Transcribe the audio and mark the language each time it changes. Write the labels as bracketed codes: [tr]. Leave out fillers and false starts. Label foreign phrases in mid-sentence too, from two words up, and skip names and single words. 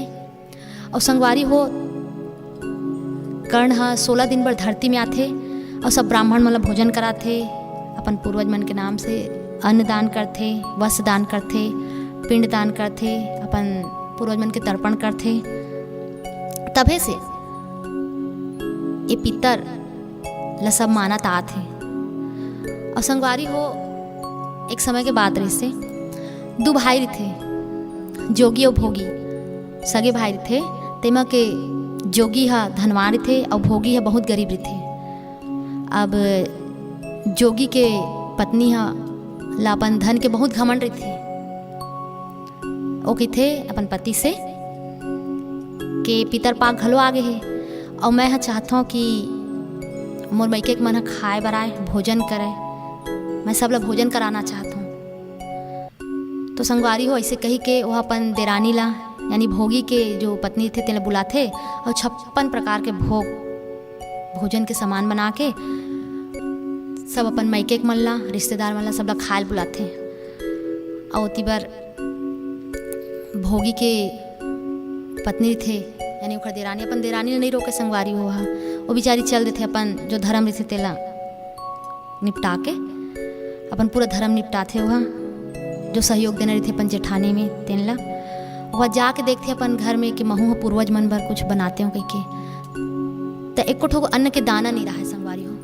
[hne] और संगवारी हो कर्ण हाँ 16 दिन बर धरती में आथे और सब ब्राह्मण मतलब भोजन कराथे, अपन पूर्वज मन के नाम से अन्न दान करथे, वस्त्र दान करथे, पिंड दान करथे, अपन पूर्वज मन के तर्पण करथे। तभे से ये पितर ला सब मानत आथे। और संगवारी हो एक समय के बाद रही से 2 भाई थे, जोगी और भोगी, सगे भाई थे। तेमा के जोगी हा धनवान थे और भोगी हा बहुत गरीब थे। अब जोगी के पत्नी हा ला अपन धन के बहुत घमंड रही थे। वो की थे अपन पति से के पितर पाक घलो आगे है और मैं हाँ चाहता हूँ कि मोर मैके मन हा खाए बराए भोजन करे, मैं सब ला भोजन कराना चाहता हूँ। तो संगवारी हो ऐसे कही के वह अपन देरानी ला यानी भोगी के जो पत्नी थे तेला बुलाथे और 56 प्रकार के भोजन के सामान बना के सब अपन मैके मन ला, रिश्तेदार मन ला सब ला खाए बुलाथे। और ओती बार भोगी के पत्नी थे यानी ओकर देरानी, अपन देरानी ने नहीं रोके संगवारी हो वो बेचारी चल देते अपन जो धर्म रही तेला निपटा के, अपन पूरा धर्म निपटाथे। वहाँ जो सहयोग देने रही थे अपन जेठानी में तेन ला वह जाके देखते अपन घर में कि महू पूर्वज मन भर कुछ बनाते हो कह के, तो एक ठो अन्न के दाना नहीं रहा है संगवारी हो।